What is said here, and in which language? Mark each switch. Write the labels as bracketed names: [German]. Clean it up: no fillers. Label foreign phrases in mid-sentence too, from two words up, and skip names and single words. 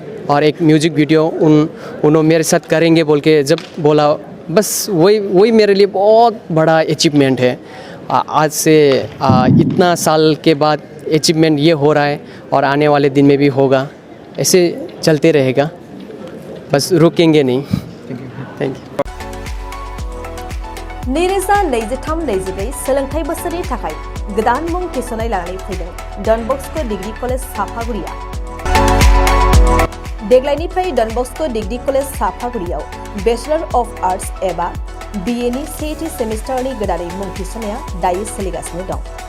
[Hindi] और एक [English] music video [Hindi] उन्होंने मेरे साथ करेंगे बोल के जब बोला, बस वही मेरे लिए बहुत बड़ा अचीवमेंट है। आज से इतना साल के बाद अचीवमेंट ये हो रहा है और आने वाले दिन में भी होगा, ऐसे चलते रहेगा, बस रुकेंगे नहीं। [English] thank you. [Bodo] नैरोजा 23-24 सोलोंथाइ बोसोरनि थाखाय गोदान मुं थिसननाय लानानै फैदों डन बस्को डिग्री कलेज साफागुरिया। देग्लायनिफ्राय डन बस्को डिग्री कलेज साफागुरियाव [English] Bachelor of Arts [Bodo] एबा BA नि सेथि सेमिस्टारनि गोदानै मुं थिसननाया दायो सोलिगासिनो दं।